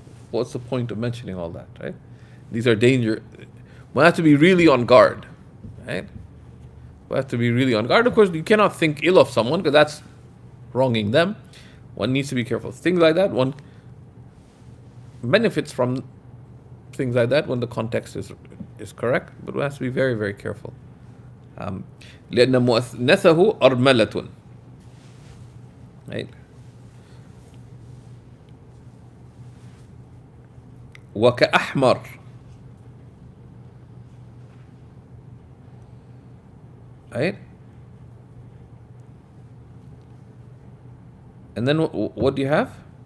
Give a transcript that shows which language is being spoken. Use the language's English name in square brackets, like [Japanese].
[English] What's the point of mentioning all that, right? These are danger. We have to be really on guard, right? We have to be really on guard. Of course, you cannot think ill of someone because that's wronging them. One needs to be careful. Things like that, one benefits from things like that when the context is correct, but one has to be very, very careful. [Arabic] لأن مؤنثه أرملة, [English] right? [Arabic] وكأحمر, [English] right? And then what do you have?